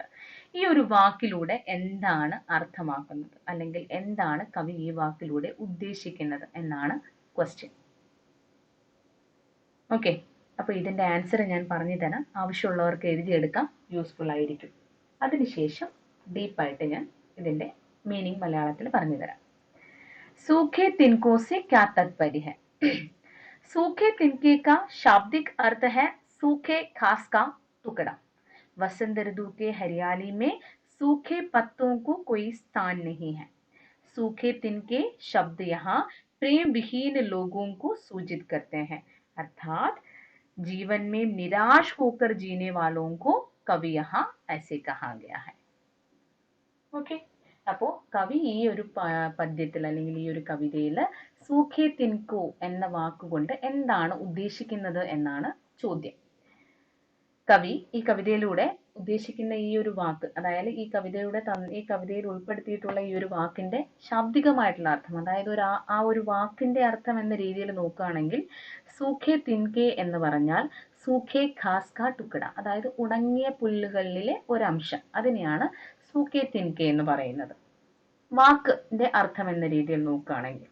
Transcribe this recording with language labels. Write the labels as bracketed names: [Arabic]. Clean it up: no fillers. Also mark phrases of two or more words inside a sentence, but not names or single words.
[Malayalam] ഈ ഒരു വാക്കിലൂടെ എന്താണ് അർത്ഥമാക്കുന്നത്, അല്ലെങ്കിൽ എന്താണ് കവി ഈ വാക്കിലൂടെ ഉദ്ദേശിക്കുന്നത് എന്നാണ് ക്വസ്റ്റ്യൻ. ഓക്കെ, അപ്പോൾ ഇതിന്റെ ആൻസർ ഞാൻ പറഞ്ഞു തരാം. ആവശ്യമുള്ളവർക്ക് എഴുതിയെടുക്കാം, യൂസ്ഫുൾ ആയിരിക്കും. അതിനുശേഷം ഡീപ്പായിട്ട് ഞാൻ ഇതിന്റെ മീനിങ് മലയാളത്തിൽ പറഞ്ഞു തരാം. [Hindi] सूखे तिनकों से क्या तात्पर्य है? सूखे तिनके का शाब्दिक अर्थ है सूखे घास का टुकड़ा. वसंत ऋतु के हरियाली में सूखे पत्तों को कोई स्थान नहीं है. सूखे तिनके शब्द यहाँ प्रेम विहीन लोगों को सूचित करते हैं, अर्थात जीवन में निराश होकर जीने वालों को कवि यहाँ ऐसे कहा गया है. [Malayalam] ഓക്കെ, അപ്പോൾ കവി ഈ ഒരു പദ്യത്തിൽ അല്ലെങ്കിൽ ഈ ഒരു കവിതയിൽ [Hindi] सूखे तिनकों [Malayalam] എന്ന വാക്കുകൊണ്ട് എന്താണ് ഉദ്ദേശിക്കുന്നത് എന്നാണ് ചോദ്യം. കവി ഈ കവിതയിലൂടെ ഉദ്ദേശിക്കുന്ന ഈ ഒരു വാക്ക്, അതായത് ഈ കവിതയിൽ ഉൾപ്പെടുത്തിയിട്ടുള്ള ഈ ഒരു വാക്കിന്റെ ശാബ്ദികമായിട്ടുള്ള അർത്ഥം, അതായത് ആ ഒരു വാക്കിന്റെ അർത്ഥം എന്ന രീതിയിൽ നോക്കുകയാണെങ്കിൽ [Hindi] सूखे तिनके [Malayalam] എന്ന് പറഞ്ഞാൽ [Hindi] सूखे घास का टुकड़ा, [Malayalam] അതായത് ഉണങ്ങിയ പുല്ലുകളിലെ ഒരംശം, അതിനെയാണ് [Hindi] सूखे तिनके [Malayalam] എന്ന് പറയുന്നത് വാക്കിന്റെ അർത്ഥം എന്ന രീതിയിൽ നോക്കുകയാണെങ്കിൽ.